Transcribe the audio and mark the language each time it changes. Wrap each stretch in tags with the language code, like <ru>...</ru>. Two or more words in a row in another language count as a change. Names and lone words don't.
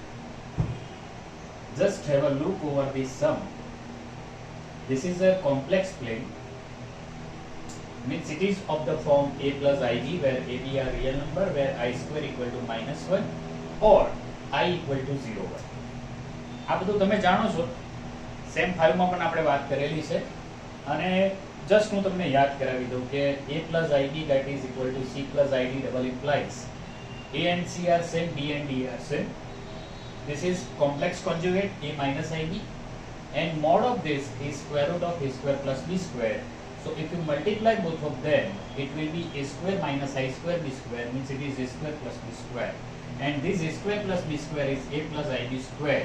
<en>Just have a look over this sum. This is a complex plane, means it is of the form a plus ib, where a b are real number, where I square equal to -1 or I equal to 0 1.</en> <gu>આ બધું તમે જાણો છો, સેમ 5 માં પણ આપણે વાત કરેલી છે. અને જસ્ટ હું તમને યાદ કરાવી દઉં કે</gu> <en>a plus ib that is equal to c plus id double implies a and c are same, b and d are same. This is complex conjugate a minus ib, and mod of this is square root of a square plus b square. So if you multiply both of them, it will be a square minus I square b square, means it is a square plus b square, and this a square plus b square is a plus ib square.</en>